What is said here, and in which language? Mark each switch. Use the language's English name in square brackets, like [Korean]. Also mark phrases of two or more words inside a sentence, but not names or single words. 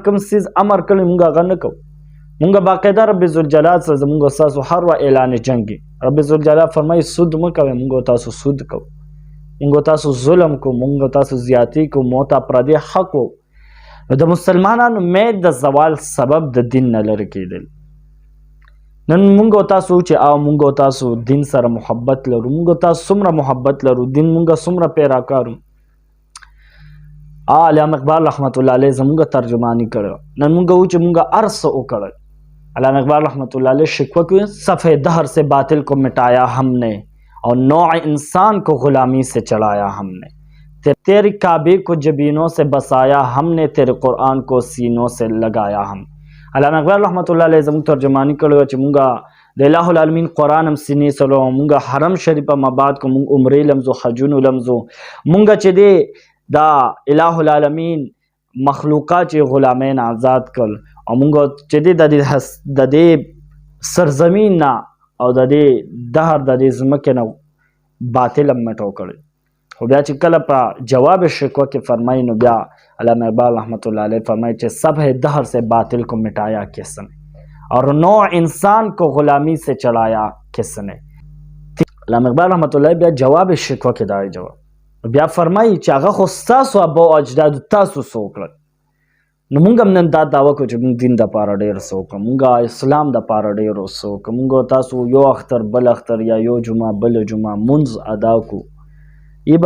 [Pashto] کوم څیز امر کړی مونږ هغه نه کوو مونږ باقاعده رب ذوالجلال سره زمونږ ستاسو هر وخت اعلان جنګ رب ذوالجلال فرمایي سود مه کوئ مونږ تاسو سود کوو مونږ تاسو ظلم کوو مونږ تاسو زیاتی کوو مو ته پردی حق وو نو د مسلمانانو مې د زوال سبب د دین نه لرې کېدل نن مونږ تاسو چې او مونږ تاسو دین سره محبت لرو مونږ تاسو څومره محبت لرو دین مونږ څومره پیراکارو علامه اقبال [Arabic] رحمت الله علیه [Pashto] زمونږ ترجمانی کړو نن مونږ و چې مونږ هر څه وکړل علامه اقبال [Arabic] رحمت الله علیه [Urdu] شکوہ کی صفحے دہر سے باطل کو مٹایا ہم نے اور نوع انسان کو غلامی سے چڑھایا ہم نے تیری کعبے کو جبینوں سے بسایا ہم نے تیرے قرآن کو سینوں سے لگایا ہم [Pashto] علامه اقبال [Arabic] رحمت الله علیه [Pashto] زموږ ترجمانی کړو چې مونږ د [Arabic] الہ العالمین [Pashto] قرآن هم سینې سره مونږ حرم شریف مباد کو مونږ عمرې لمزو حجونو لمزو مونږ چې دی دا [Arabic] الہ العالمین [Pashto] مخلوقات چې غلامین آزاد کړل او مونږ چې دی د دې سرزمین نه او د دې دهر د دې ځمکې نه باطل هم مټو کړی خو بیا چې کله په جواب شکوہ کې فرمایي نو بیا علامه اقبال [Arabic] رحمت الله علیه [Pashto] فرمایي چې [Urdu] سب ہے دهر سے باطل کو مٹایا کس نے اور نوع انسان کو غلامی سے چڑھایا کس نے [Pashto] علامه اقبال [Arabic] رحمت الله [Pashto] بیا جواب شکوہ کې دا جواب بیا فرمایي چې هغه خو ستاسو ابا او اجداد تاسو څه وکړل نو مونږ هم نن دا دعوه کوو چې مونږ دین دپاره ډېر څه وکړو مونږ اسلام دپاره ډېر څه وکړو مونږ تاسو یو اختر بل اختر یا یو جمعه بل جمعه مونځ ادا کړو ای